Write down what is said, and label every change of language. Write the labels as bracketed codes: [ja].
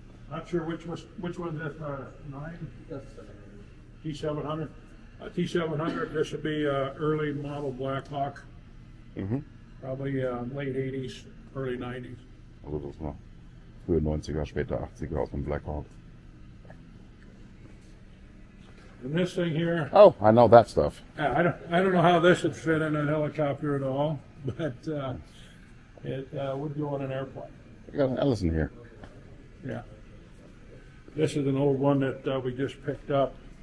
[en] Not sure which one's that 9? T700. T700. This would be early model Blackhawk. Probably late 80s, early 90s. [de] Also das war frühe 90er, später 80er aus dem Blackhawk. [en] And this thing here, Oh, I know that stuff. I don't know how this would fit in a helicopter at all, but it would go in an airplane. I got an Ellison here. Yeah. This is an old one that we just picked up.